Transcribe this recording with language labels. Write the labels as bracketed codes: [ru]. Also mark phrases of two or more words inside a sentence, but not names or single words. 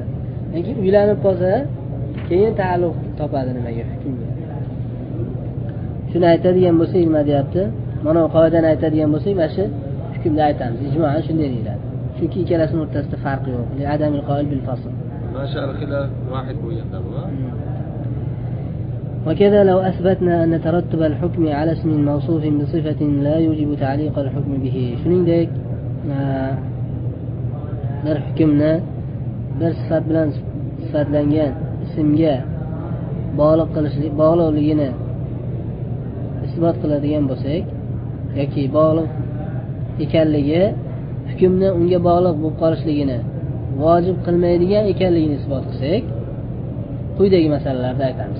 [uz] Lekin uylanib qolsa, keyin ta'alluq topadi nimaga, hukmga. Shuni aytadigan bo'lsak, nima deyapti? Mana bu qoidani aytadigan bo'lsak, mana shu hukmda aytamiz. Ijmo'an shunday deyiladi. Chunki ikkalasining o'rtasida farq yo'q. [ar] لعدم القائل بالفصل. [uz] Mashal xilaf vahid bo'lganda bu. [ar] وكذا لو أثبتنا أن ترتب الحكم على اسم موصوف بصفة لا يوجب تعليق الحكم به. [uz] shuningdek bir hukmni bir sifat bilan sifatlangan ismga bog'liqligini isbot qiladigan bo'lsak yoki bog'liq ekanligi hukmni unga bog'liq bo'lib qolishligini vojib qilmaydigan ekanligini isbot qilsak, quyidagi masalalarda aytamiz.